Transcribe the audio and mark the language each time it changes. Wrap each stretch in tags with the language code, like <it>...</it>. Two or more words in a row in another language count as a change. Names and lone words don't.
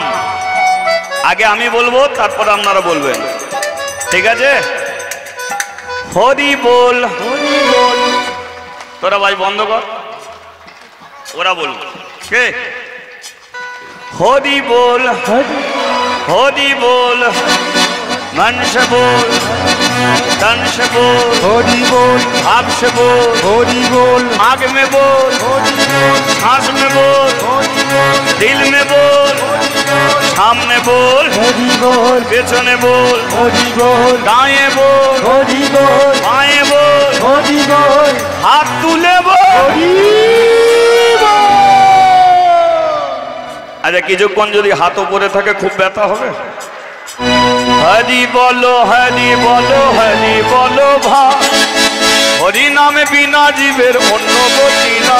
<bn>আগে আমি বলবো, তারপর আপনারা বলবেন, ঠিক আছে? হরি বল, হরি বল। তোরা ভাই বন্ধ কর, ওরা বলবো। কে? হরি বল, হরি বল।</bn> <hi>मन से बोल, तन से बोल,</hi> <bn>হরি বল,</bn> <hi>भाव से बोल,</hi> <bn>হরি বল,</bn> <hi>आग में बोल, सांस में बोल, दिल में बोल, सामने बोल,</hi> <bn>হরি বল,</bn> <hi>पेछने बोल,</hi> <bn>হরি বল,</bn> <hi>दाएं बोल,</hi> <bn>হরি বল,</bn> <hi>बाएं बोल,</hi> <bn>হরি বল,</bn> <hi>हाथ तुले बोल।</hi> <bn>হরি বল। আচ্ছা, কিছুক্ষণ যদি হাত উপরে থাকে খুব ব্যথা হবে। হরি বলো, হরি বলো, হরি বলো ভাই, হরি নামে বিনা জীবের অন্য গতি না।</bn>